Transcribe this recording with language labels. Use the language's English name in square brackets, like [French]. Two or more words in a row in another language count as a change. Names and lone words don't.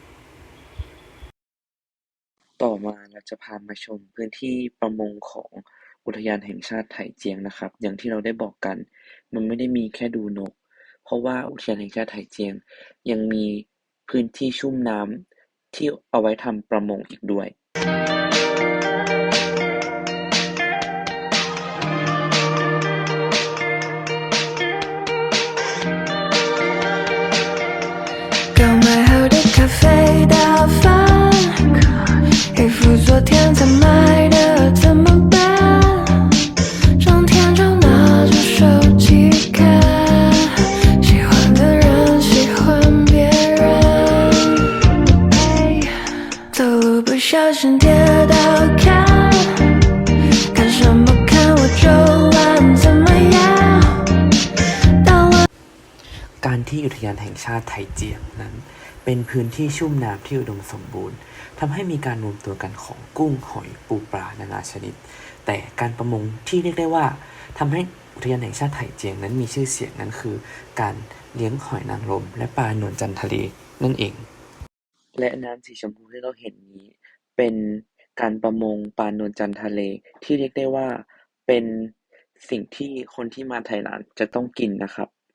[Thai] ต่อมาเราจะพามาชมพื้นที่ประมงของอุทยานแห่งชาติไถเจียงนะครับ อย่างที่เราได้บอกกัน มันไม่ได้มีแค่ดูนก เพราะว่าอุทยานแห่งชาติไถเจียงยังมีพื้นที่ชุ่มน้ำที่เอาไว้ทำประมงอีกด้วย [Chinese] 刚买好的咖啡打翻，衣服昨天才买的怎么办？整天就拿着手机看，喜欢的人喜欢别人，走路不小心跌倒看，看什么看我就玩怎么样？当我 [Thai] การที่อุทยานแห่งชาติไถเจียงนั้นเป็นพื้นที่ชุ่มน้ำที่อุดมสมบูรณ์ทำให้มีการรวม ตัวกันของกุ้งหอยปูปลานานาชนิด แต่การประมงที่เรียกได้ว่าทำให้อุทยานแห่งชาติไถเจียงนั้นมีชื่อเสียงนั้นคือ การเลี้ยงหอยนางรมและปลาหนวลจันทร์ทะเลนั่นเอง และน้ำสีชมพูที่เราเห็นนี้เป็นการประมงปลาหนวลจันทร์ทะเลที่เรียกได้ว่าเป็นสิ่งที่คนที่มาไทยร้านจะต้องกินนะครับ